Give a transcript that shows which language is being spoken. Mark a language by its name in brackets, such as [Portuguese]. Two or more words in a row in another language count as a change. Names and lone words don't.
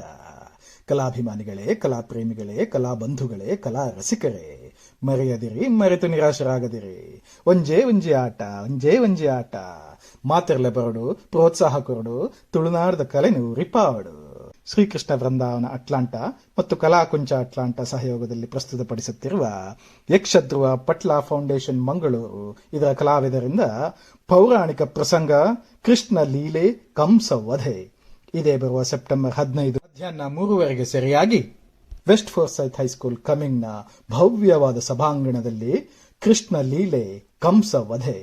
[Kannada] ಕಲಾಭಿಮಾನಿಗಳೇ, ಕಲಾ ಪ್ರೇಮಿಗಳೇ, ಕಲಾ ಬಂಧುಗಳೇ, ಕಲಾ ರಸಿಕರೇ, ಮರೆಯದಿರಿ, ಮರೆತು ನಿರಾಶರಾಗದಿರಿ. [Tulu] ಒಂಜೇ ಒಂಜಿ ಆಟ, ಒಂಜೇ ಒಂಜಿ ಆಟ. ಮಾತೆರ್ಲೆ ಬರಡು, ಪ್ರೋತ್ಸಾಹ ಕೊರಡು, ತುಳುನಾಡದ ಕಲೆನು ರಿಪಾವಡು. [Kannada] ಶ್ರೀಕೃಷ್ಣ ವೃಂದಾವನ ಅಟ್ಲಾಂಟಾ ಮತ್ತು ಕಲಾಕುಂಚ ಅಟ್ಲಾಂಟಾ ಸಹಯೋಗದಲ್ಲಿ ಪ್ರಸ್ತುತಪಡಿಸುತ್ತಿರುವ ಯಕ್ಷಧ್ರುವ ಪಟ್ಲಾ ಫೌಂಡೇಶನ್ ಮಂಗಳೂರು ಇದರ ಕಲಾವಿದರಿಂದ ಪೌರಾಣಿಕ ಪ್ರಸಂಗ ಕೃಷ್ಣ ಲೀಲೆ ಕಂಸ ವಧೆ ಇದೇ ಬರುವ ಸೆಪ್ಟೆಂಬರ್ 15 ಮಧ್ಯಾಹ್ನ 3 ಸರಿಯಾಗಿ ವೆಸ್ಟ್ ಫೋರ್ಸೈತ್ ಹೈಸ್ಕೂಲ್ ಕಮಿಂಗ್ನ ಭವ್ಯವಾದ ಸಭಾಂಗಣದಲ್ಲಿ ಕೃಷ್ಣ ಲೀಲೆ ಕಂಸ ವಧೆ.